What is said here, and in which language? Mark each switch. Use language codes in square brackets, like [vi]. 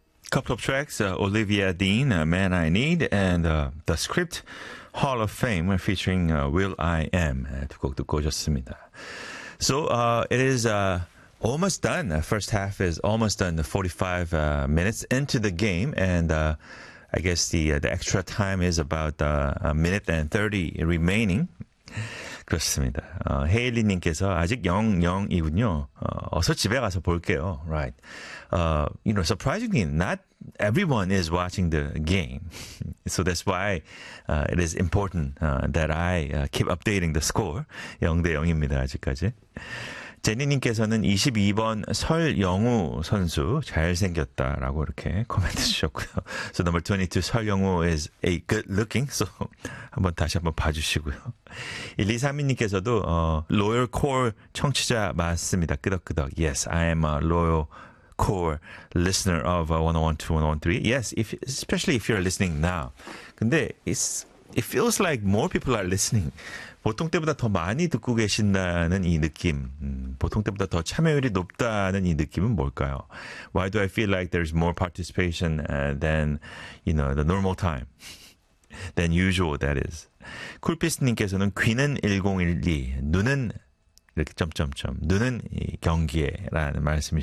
[en] couple of tracks, Olivia Dean, Man I Need, and The Script Hall of Fame featuring Will.i.am. [ko] 두 곡 듣고 오셨습니다. [en] So it is almost done. The first half is almost done. 45 minutes into the game. And I guess the extra time is about a minute and 30 remaining. [ko] 그렇습니다. 헤일리 님께서 아직 0-0이군요. 어서 집에 가서 볼게요. [en] Right. You know, surprisingly, not everyone is watching the game. So that's why it is important that I keep updating the score. [ko] 0-0입니다. 아직까지. 제니 님께서는 22번 설영우 선수 잘생겼다라고 이렇게 코멘트 주셨고요. [en] So number 22, 설영우 is a good looking. [ko] So 한번 다시 한번 봐주시고요. 1232 님께서도 [en] loyal core [ko] 청취자 맞습니다. 끄덕끄덕. [en] Yes, I am a loyal core listener of 101.2, 101.3. Yes, especially if you're listening now. [ko] 근데 [en] it feels like more people are listening. [ko] 보통 때보다 더 많이 듣고 계신다는 이 느낌, 보통 때보다 더 참여율이 높다는 이 느낌은 뭘까요? [en] Why do I feel like there's more participation than, you know, the normal time? Than usual, that is. [ko] 쿨피스님께서는 귀는 1012, 눈은 이렇게 점점점, 눈은 경기에라는 말씀이시죠.